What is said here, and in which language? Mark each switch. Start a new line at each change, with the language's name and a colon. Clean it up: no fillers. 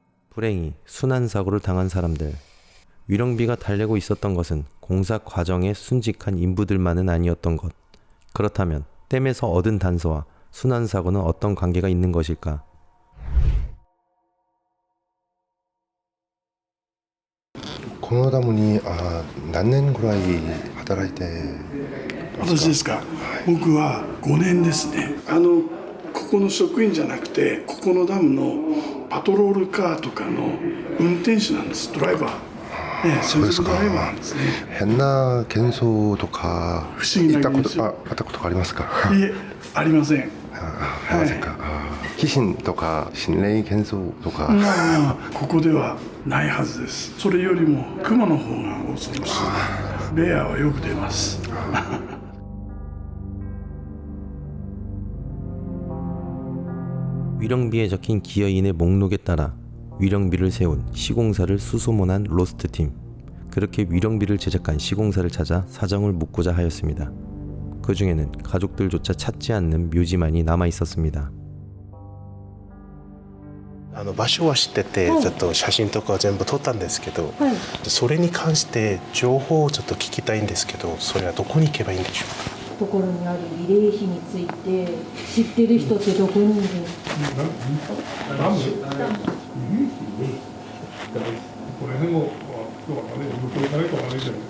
Korean: 불행히 순환사고를 당한 사람들. 위령비가 달래고 있었던 것은 공사 과정에 순직한 인부들만은 아니었던 것. 그렇다면 댐에서 얻은 단서와 순환사고는 어떤 관계가 있는 것일까?
Japanese: このダムに何年ぐらい働いて私ですか、僕は5年ですね。ここの職員じゃなくて、ここのダムのパトロールカーとかの運転手なんです、ドライバー。そうですか。ドライバーなんですね。変な幻想とか不思議なあ現象ったことありますか？いえ、ありません。ありませんか。鬼神とか心霊幻想とか。ここではないはずです。それよりも熊の方が恐ろしい。ベアはよく出ます。
Korean: 위령비에 적힌 기여인의 목록에 따라 위령비를 세운 시공사를 수소문한 로스트팀. 그렇게 위령비를 제작한 시공사를 찾아 사정을 묻고자 하였습니다. 그 중에는 가족들조차 찾지 않는 묘지만이 남아 있었습니다.
Japanese: 場所は知ってて、ちょっと写真とかは全部撮ったんですけど、はい、それに関して情報をちょっと聞きたいんですけど、それはどこに行けばいいんでしょうか。ところにある慰霊碑について知ってる人ってどこにいる？これでも向こう行かないとわからないじゃない。